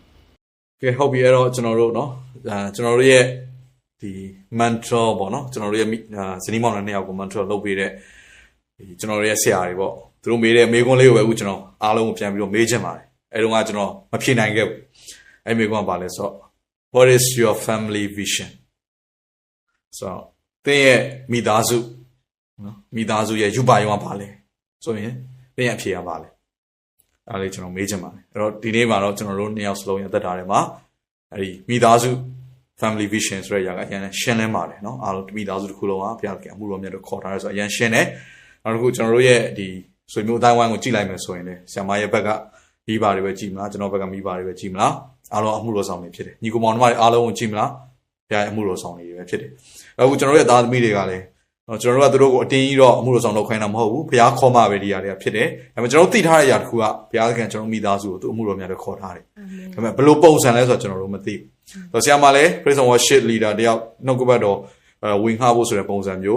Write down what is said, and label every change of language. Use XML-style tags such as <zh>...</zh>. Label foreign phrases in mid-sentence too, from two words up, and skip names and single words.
<my>။ကဲဟုတ်ပြီအဲ့တော့ကျွန်တော်တို့နော်ကျွန်တော်တို့ရဲ့ဒီ mantra ပေါ့နော်ကျွန်တော်တို့ရဲ့ဇနီးမောင်နှံနှစ်ယောက်ကို mantra လုပ်ပေးတဲ့ဒီကျွန်တော်တို့ရဲ့ဆရာတွေပေါ့သူတို့မေးတဲ့မေး ခွန်းလေးကိုပဲအခုကျွန်တော်အားလုံးကိုပြန်ပြီးတော့မေးချင်ပါတယ်အဲတုန်းကကျွန်တော်မဖြေနိုင်ခဲ့ဘူးအဲမေးခွန်းကပါလဲဆိုတော့</my> <en>what is your family vision</en> <my>ဆိုတော့သင်ရဲ့မိသားစုနော်မိသားစုရဲ့ယူပါယုံကပါလဲဆိုရင်သင်ရဲ့အဖြေကပါလဲအဲဒါလေးကျွန်တော်မေးချင်ပါတယ်အဲ့တော့ဒီနေ့မှာတော့ကျွန်တော်တို့နှစ်ယောက်စလုံးရဲ့အသက်တာထဲမှာအဲဒီမိသားစု</my> <en>family vision</en> <my>ဆိုတဲ့အရာကအရင်ရှင်းလင်းပါတယ်နော်အားလုံးမိသားစုတစ်ခုလုံးကဘုရားကအမှုတော်မြတ်တို့ခေါ်ထားရဲဆိုအရင်ရှင်းတယ်နောက်တစ်ခုကျွန်တော်တို့ရဲ့ဒီဆွေမျိုးအတိုင်းဝိုင်းကိုကြည့် လိုက်မယ်ဆိုရင်လေဆရာမရဲ့ဘက်ကမိဘတွေပဲကြည့်မလားကျွန်တော်ဘက်ကမိဘတွေပဲကြည့်မလားအားလုံးအမှုတော်ဆောင်တွေဖြစ်တယ်ညီကောင်မောင်တို့အားလုံးကိုကြည့်မလားဘုရားအမှုတော်ဆောင်တွေပဲဖြစ်တယ်အခုကျွန်တော်တို့ရဲ့သားသမီးတွေကလည်းကျွန်တော်တို့ကသူတို့ကိုအတင်းကြီးတော့အမှုတော်ဆောင်လုပ်ခိုင်းတာမဟုတ်ဘူးဘုရားခေါ်မှပဲဒီຢာတွေကဖြစ်တယ်ဒါပေမဲ့ကျွန်တော်တို့သိထားတဲ့အရာတစ်ခုကဘုရားကကျွန်တော်မိသားစုကိုသူအမှုတော်များတွေခေါ်ထားတယ်ဒါပေမဲ့ဘယ်လိုပုံစံလဲဆိုတော့ကျွန်တော်တို့မသိဘူးဆရာမလည်း</my> <en>Praise and Worship Leader</en> <my>တယောက်နှုတ်ကပတ်တော်ဝင်ခါဖို့ဆိုတဲ့ပုံစံမျိုး</my>